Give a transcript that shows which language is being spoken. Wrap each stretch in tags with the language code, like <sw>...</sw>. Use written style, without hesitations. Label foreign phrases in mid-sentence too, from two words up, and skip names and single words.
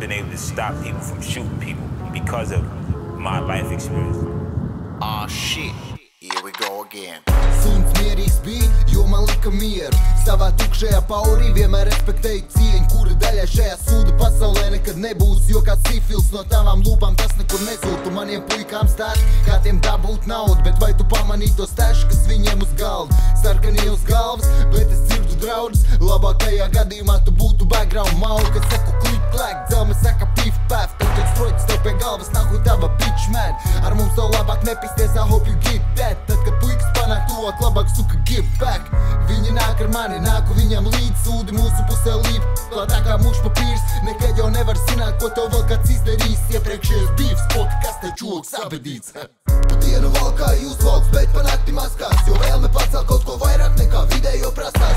<en>to stop people from shooting people because of my life experience. Ah, shit. Here we go again.</en> <lv>Suns mierīgs bija, jo man lika mieru. Savā tukšajā paurī vienmēr respektēju cieņu, kura daļai šajā sūda pasaulē nekad nebūs. Jo kā sifils no tavām lūpām tas nekur nezūd. Tu maniem puikām stāst, kā tiem dabūt naudu, bet vai tu pamanīji to stašu, kas viņiem uz galda? Sarkanie uz galvas, bet es dzirdu draudus. Labākajā gadījumā tu būtu background malu, kad saku klik klak, dzelme saka pif paf. Tad kad stroķis tev pie galvas, nahuj tava bitch man. Ar mums tev labāk nepisties,</lv> <en>I hope you get that.</en> <lv>Tad, kad puikas panāk tuvāk, labāk suka</lv> <en>give back.</en> <lv>Viņi nāk ar mani, nāku viņam līdz, sūdi mūsu pusē līp. Tā kā muš papīrs, nekad jau nevar zināt, ko tev vēl kāds izdarīs. Iepriekšējais bīvs, poka, kas te čūks abedīts. Pa dienu valkāju uzvalks, bet pa nakti maskās, jo vēlme pacelt kaut ko vairāk nekā vidējo prasās.</lv>